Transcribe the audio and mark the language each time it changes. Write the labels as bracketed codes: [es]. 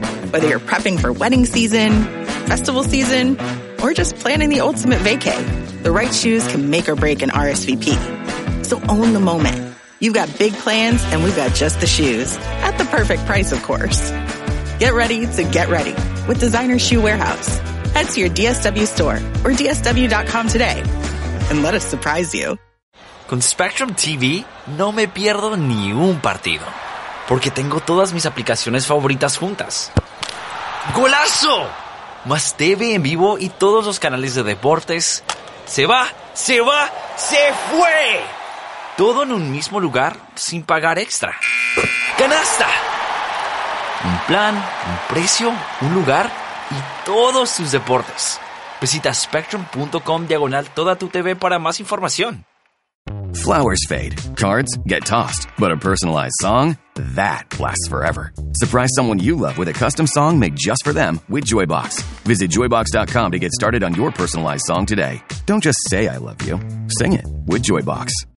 [en] Whether you're prepping for wedding season, festival season, or just planning the ultimate vacay, the right shoes can make or break an RSVP. So own the moment. You've got big plans, and we've got just the shoes. At the perfect price, of course. Get ready to get ready with Designer Shoe Warehouse. Head to your DSW store or DSW.com today and let us surprise you. [es] Con Spectrum TV no me pierdo ni un partido porque tengo todas mis aplicaciones favoritas juntas. ¡Golazo! Más TV en vivo y todos los canales de deportes. ¡Se va! ¡Se va! ¡Se fue! Todo en un mismo lugar sin pagar extra. ¡Canasta! Un plan, un precio, un lugar y todos sus deportes. Visita spectrum.com/todatuTV para más información. [en] Flowers fade, cards get tossed, but a personalized song, that lasts forever. Surprise someone you love with a custom song made just for them with Joybox. Visit joybox.com to get started on your personalized song today. Don't just say I love you, sing it with Joybox.